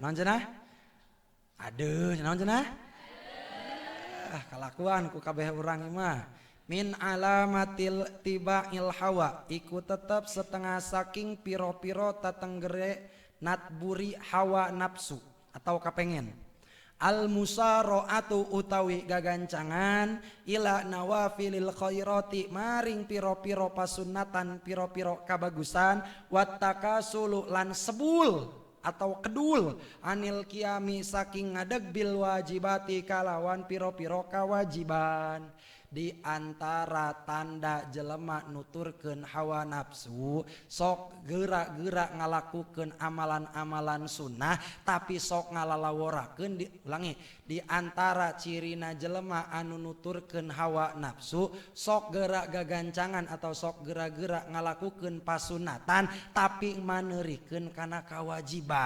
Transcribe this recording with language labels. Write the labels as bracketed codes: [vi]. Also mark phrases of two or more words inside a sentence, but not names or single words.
[su] Naon cenah? Aduh, naon cenah? Kalakuan ku kabeh urang mah. [ar] من علامات اتباع الهوى [jv] iku tetep setengah saking piro-piro tatenggere natburi hawa nafsu atau kapengen. [ar] المسارعة [jv] utawi gagancangan [ar] إلى نوافل الخيرات [jv] maring piro-piro pasunatan piro-piro kabagusan wattakasulu lan sebul atau kedul [ar] عن القيام [jv] saking ngadeg [ar] بالواجبات [jv] kalawan piro-piro kawajiban. [su] Di antara tanda jelema nuturkeun hawa nafsu sok geura-geura ngalakukeun amalan-amalan sunnah tapi sok ngalalaworakeun ulangi di antara cirina jelema anu nuturkeun hawa nafsu sok geura gagancangan atau sok geura-geura ngalakukeun pasunatan tapi maneurikeun kana kawajiban.